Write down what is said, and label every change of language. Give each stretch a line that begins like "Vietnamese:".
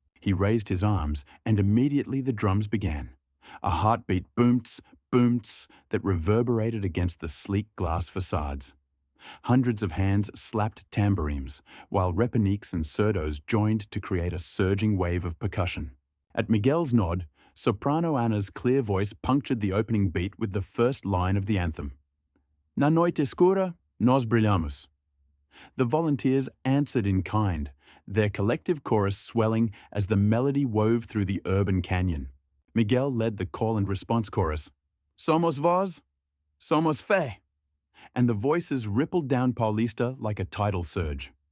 English: He raised his arms, and immediately the drums began. A heartbeat boom-ts, boom-ts that reverberated against the sleek glass facades. Hundreds of hands slapped tambourines, while repiniques and surdos joined to create a surging wave of percussion. At Miguel's nod, soprano Anna's clear voice punctured the opening beat with the first line of the anthem.
Portuguese: Na noite escura, nós brilhamos.
English: The volunteers answered in kind, their collective chorus swelling as the melody wove through the urban canyon. Miguel led the call and response chorus,
Portuguese: "Somos Voz, Somos Fe,"
English: and the voices rippled down Paulista like a tidal surge.